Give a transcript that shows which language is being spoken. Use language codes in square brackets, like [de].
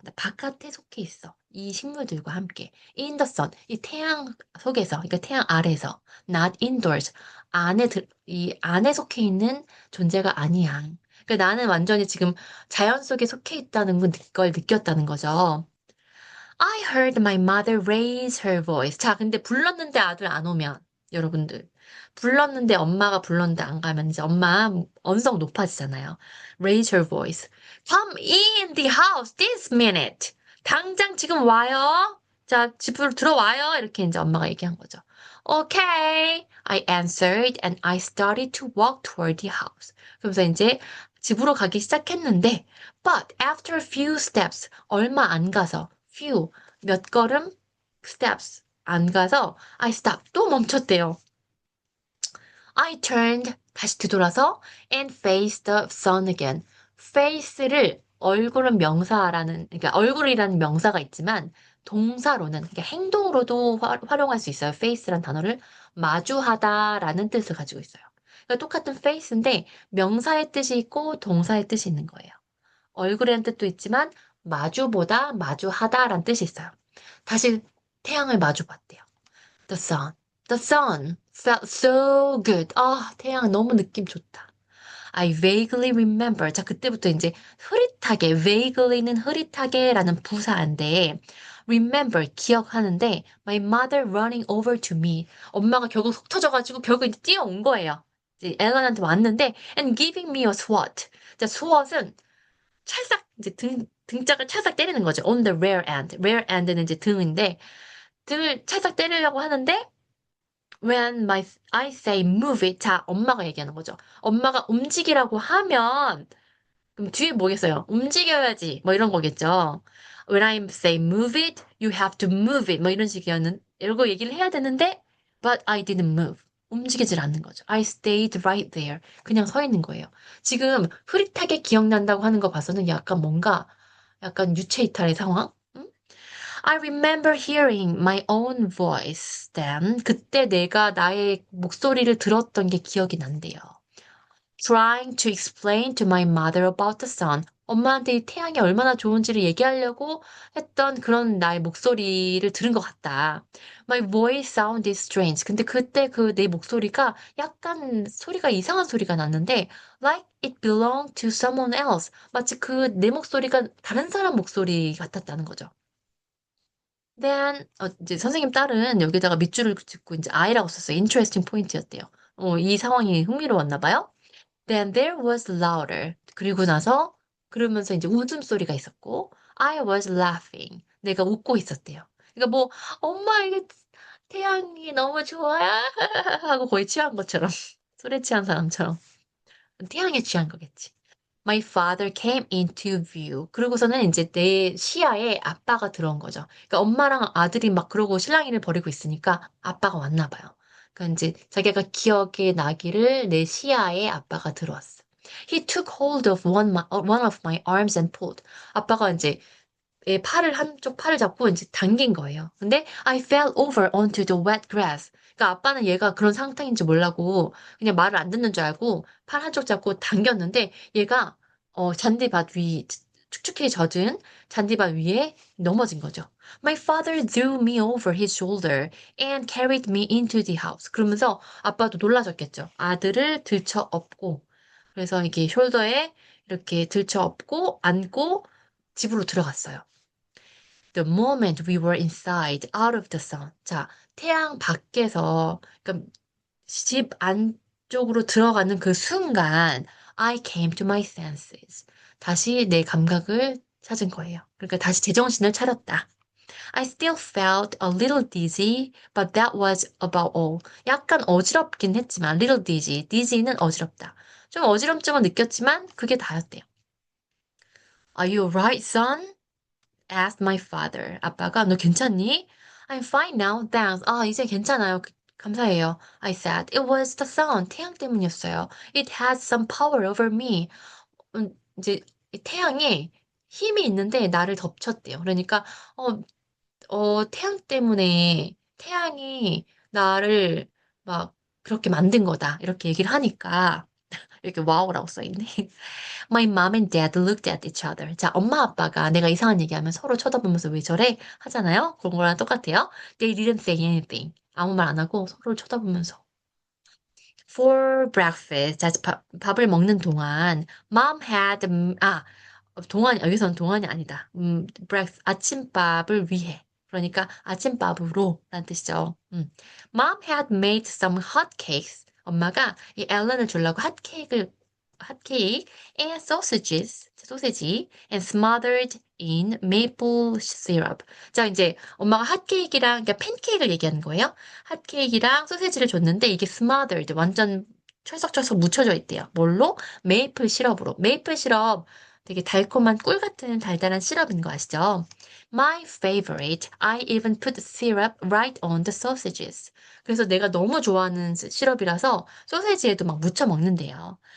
[ko] 나 바깥에 속해 있어. 이 식물들과 함께. [en] In the sun, [ko] 이 태양 속에서, 그러니까 태양 아래서. [en] Not indoors, [ko] 이 안에 속해 있는 존재가 아니야. 그러니까 나는 완전히 지금 자연 속에 속해 있다는 걸 느꼈다는 거죠. [en] I heard my mother raise her voice. [ko] 자, 근데 불렀는데 아들 안 오면, 여러분들. 불렀는데 엄마가 불렀는데 안 가면 이제 엄마 언성 높아지잖아요. [en] Raise her voice. Come in the house this minute. [ko] 당장 지금 와요. 자, 집으로 들어와요. 이렇게 이제 엄마가 얘기한 거죠. [en] Okay, I answered and I started to walk toward the house. [ko] 그러면서 이제 집으로 가기 시작했는데, [en] but after a few steps, [ko] 얼마 안 가서, few, 몇 걸음, steps, 안 가서, [en] I stopped, [ko] 또 멈췄대요. [en] I turned, [ko] 다시 뒤돌아서, [en] and faced the sun again. [ko] face를 얼굴은 명사라는, 그러니까 얼굴이라는 명사가 있지만, 동사로는, 그러니까 행동으로도 활용할 수 있어요. face란 단어를 마주하다라는 뜻을 가지고 있어요. 그러니까 똑같은 face인데, 명사의 뜻이 있고, 동사의 뜻이 있는 거예요. 얼굴이라는 뜻도 있지만, 마주보다, 마주하다라는 뜻이 있어요. 다시 태양을 마주 봤대요. [en] The sun. The sun felt so good. [ko] 태양 너무 느낌 좋다. [en] I vaguely remember. [ko] 자, 그때부터 이제 흐릿하게, vaguely는 흐릿하게라는 부사인데, remember, 기억하는데, [en] my mother running over to me. [ko] 엄마가 결국 속 터져가지고 결국 이제 뛰어온 거예요. 이제 앨런한테 왔는데, [en] and giving me a swat. [ko] 자, swat은 찰싹, 이제 등짝을 찰싹 때리는 거죠. [en] on the rear end. [ko] rear end는 이제 등인데, 등을 찰싹 때리려고 하는데, [en] I say move it. [ko] 자, 엄마가 얘기하는 거죠. 엄마가 움직이라고 하면, 그럼 뒤에 뭐겠어요? 움직여야지. 뭐 이런 거겠죠. [en] When I say move it, you have to move it. [ko] 뭐 이런 이러고 얘기를 해야 되는데, [en] but I didn't move. [ko] 움직이질 않는 거죠. [en] I stayed right there. [ko] 그냥 서 있는 거예요. 지금 흐릿하게 기억난다고 하는 거 봐서는 약간 유체이탈의 상황? 응? [en] I remember hearing my own voice then. [ko] 그때 내가 나의 목소리를 들었던 게 기억이 난대요. [en] Trying to explain to my mother about the sun. [ko] 엄마한테 이 태양이 얼마나 좋은지를 얘기하려고 했던 그런 나의 목소리를 들은 것 같다. [en] My voice sounded strange. [ko] 근데 그때 그 내 목소리가 약간 소리가 이상한 소리가 났는데, [en] like it belonged to someone else. [ko] 마치 그 내 목소리가 다른 사람 목소리 같았다는 거죠. 이제 선생님 딸은 여기다가 밑줄을 긋고 이제 I라고 썼어요. interesting 포인트였대요. 이 상황이 흥미로웠나 봐요. [en] Then there was louder. [ko] 그리고 나서 그러면서 이제 웃음소리가 있었고 [en] I was laughing. [ko] 내가 웃고 있었대요. 그러니까 뭐 엄마 이게 태양이 너무 좋아요 하고 거의 취한 것처럼. 술에 취한 사람처럼. 태양에 취한 거겠지. [en] My father came into view. [ko] 그러고서는 이제 내 시야에 아빠가 들어온 거죠. 그러니까 엄마랑 아들이 막 그러고 실랑이를 벌이고 있으니까 아빠가 왔나 봐요. 그러니까 이제 자기가 기억에 나기를 내 시야에 아빠가 들어왔어. [en] He took hold of one of my arms and pulled. [ko] 아빠가 이제 내 팔을 한쪽 팔을 잡고 이제 당긴 거예요. [en] 근데 I fell over onto the wet grass. [ko] 그러니까 아빠는 얘가 그런 상태인지 몰라고 그냥 말을 안 듣는 줄 알고 팔 한쪽 잡고 당겼는데 얘가 잔디밭 위 축축히 젖은 잔디밭 위에 넘어진 거죠. [en] My father threw me over his shoulder and carried me into the house. [ko] 그러면서 아빠도 놀라셨겠죠. 아들을 들쳐 업고 그래서 이게 숄더에 이렇게 들쳐 업고 안고 집으로 들어갔어요. [en] The moment we were inside, out of the sun. [ko] 자, 태양 밖에서, 그러니까 집 안쪽으로 들어가는 그 순간, [en] I came to my senses. [ko] 다시 내 감각을 찾은 거예요. 그러니까 다시 제정신을 차렸다. [en] I still felt a little dizzy, but that was about all. [ko] 약간 어지럽긴 했지만, little dizzy. dizzy는 어지럽다. 좀 어지럼증은 느꼈지만, 그게 다였대요. [en] Are you alright, son? asked my father. [ko] 아빠가 너 괜찮니? [en] I'm fine now, thanks. [ko] 아, 이제 괜찮아요. 감사해요. [en] I said. It was the sun. [ko] 태양 때문이었어요. [en] It had some power over me. [ko] 이제 이 태양에 힘이 있는데 나를 덮쳤대요. 그러니까 어, 태양 때문에 태양이 나를 막 그렇게 만든 거다. 이렇게 얘기를 하니까 이렇게 와우라고 써있네. [en] My mom and dad looked at each other. [ko] 자, 엄마 아빠가 내가 이상한 얘기하면 서로 쳐다보면서 왜 저래? 하잖아요. 그런 거랑 똑같아요. [en] They didn't say anything. [ko] 아무 말 안 하고 서로를 쳐다보면서. [en] For breakfast, [ko] 자, 밥을 먹는 동안 [en] mom had [ko] 동안 여기서는 동안이 아니다. 아침밥을 위해. 그러니까 아침밥으로 라는 뜻이죠. [en] Mom had made some hot cakes. [ko] 엄마가 이 앨런을 주려고 핫케이크 [en] and sausages, 소세지 and smothered in maple syrup. [ko] 자, 이제 엄마가 핫케이크랑 그러니까 팬케이크를 얘기하는 거예요. 핫케이크랑 소세지를 줬는데 이게 smothered 완전 철썩철썩 묻혀져 있대요. 뭘로? 메이플 시럽으로. 메이플 시럽 되게 달콤한 꿀 같은 달달한 시럽인 거 아시죠? [en] My favorite. I even put syrup right on the sausages. [ko] 그래서 내가 너무 좋아하는 시럽이라서 소세지에도 막 묻혀 먹는데요.